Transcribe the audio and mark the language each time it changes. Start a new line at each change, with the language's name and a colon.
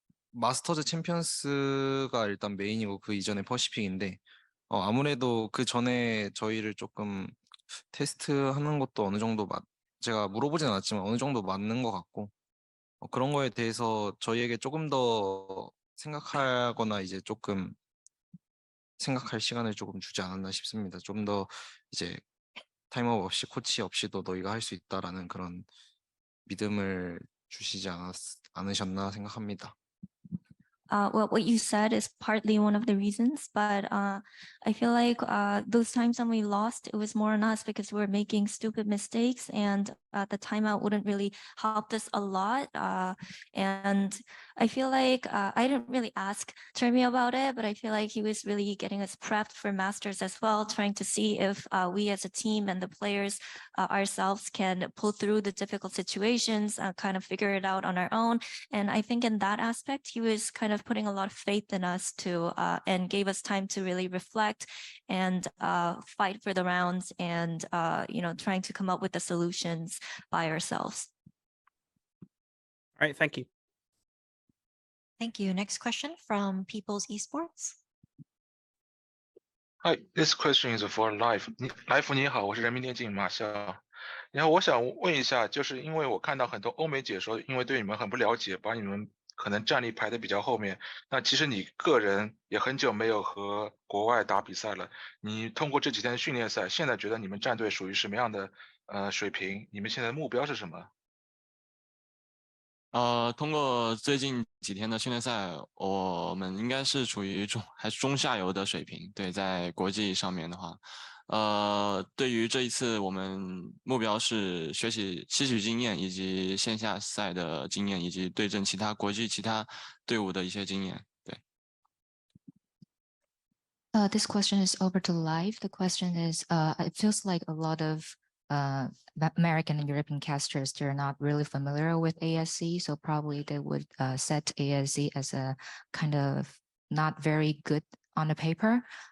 Korean: 마스터즈 챔피언스가 일단 메인이고 그 이전에 퍼시픽인데 아무래도 그 전에 저희를 조금 테스트하는 것도 어느 정도 제가 물어보진 않았지만 어느 정도 맞는 것 같고 그런 거에 대해서 저희에게 조금 더 생각하거나 이제 조금 생각할 시간을 조금 주지 않았나 싶습니다. 좀 더 이제 타임아웃 없이 코치 없이도 너희가 할 수 있다라는 그런 믿음을 주시지 않으셨나 생각합니다.
English: Well, what you said is partly one of the reasons, but I feel like those times when we lost, it was more on us because we were making stupid mistakes, and the timeout wouldn't really help us a lot. And I feel like I didn't really ask Termi about it, but I feel like he was really getting us prepped for Masters as well, trying to see if we as a team and the players ourselves can pull through the difficult situations, kind of figure it out on our own. And I think in that aspect, he was kind of putting a lot of faith in us to and gave us time to really reflect and fight for the rounds and trying to come up with the solutions by ourselves. All right, thank you. Thank you. Next question from BuZz Esports. Hi, this question is for Life.
Chinese: Life 你好，我是人民电竞马笑。然后我想问一下，就是因为我看到很多欧美解说，因为对你们很不了解，把你们可能战力排得比较后面。那其实你个人也很久没有和国外打比赛了。你通过这几天的训练赛，现在觉得你们战队属于什么样的水平？你们现在的目标是什么？通过最近几天的训练赛，我们应该是处于还是中下游的水平。对，在国际上面的话，对于这一次我们目标是吸取经验，以及线下赛的经验，以及对阵国际其他队伍的一些经验。对。
English: This question is over to Live. The question is, it feels like a lot of American and European casters, they're not really familiar with ASE, so probably they would set ASE as a kind of not very good on the paper.